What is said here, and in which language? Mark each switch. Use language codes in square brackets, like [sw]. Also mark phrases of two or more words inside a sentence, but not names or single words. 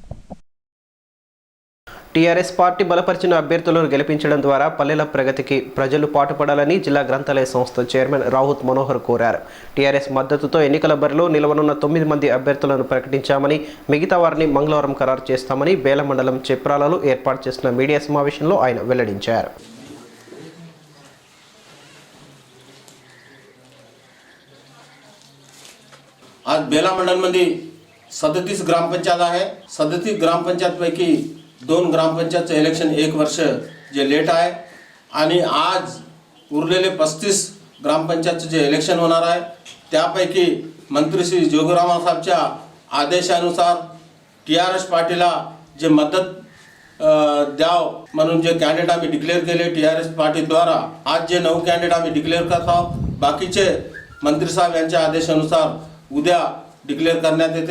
[te] టీఆర్ఎస్ పార్టీ బలపరిచిన అభ్యర్థులను గెలిపించడం ద్వారా పల్లెల ప్రగతికి ప్రజలు పాటుపడాలని జిల్లా గ్రంథాలయ సంస్థ చైర్మన్ రాహుత్ మనోహర్ కోరారు. టీఆర్ఎస్ మద్దతుతో ఎన్నికల బరిలో నిలవనున్న 9 మంది అభ్యర్థులను ప్రకటించామని, మిగతా వారిని మంగళవారం ఖరారు చేస్తామని బేల మండలం చెప్రాలలో ఏర్పాటు చేసిన మీడియా సమావేశంలో ఆయన వెల్లడించారు. [mr] आज बेला मंडळमध्ये 37 ग्रामपंचायत आहे. 37 ग्रामपंचायतपैकी 2 ग्रामपंचायतचं इलेक्शन 1 वर्ष जे लेट आहे आणि आज उरलेले 35 ग्रामपंचायतचं जे इलेक्शन होणार आहे त्यापैकी मंत्री श्री जोगरामा साहेबच्या आदेशानुसार TRS पार्टीला जे मदत द्याव म्हणून जे कॅन्डिडेट आम्ही डिक्लेअर केले TRS पार्टीद्वारा, आज जे 9 कॅन्डिडेट आम्ही डिक्लेअर करत आहोत, बाकीचे मंत्री साहेब यांच्या आदेशानुसार उद्या डिक्लेअर करण्यात येते.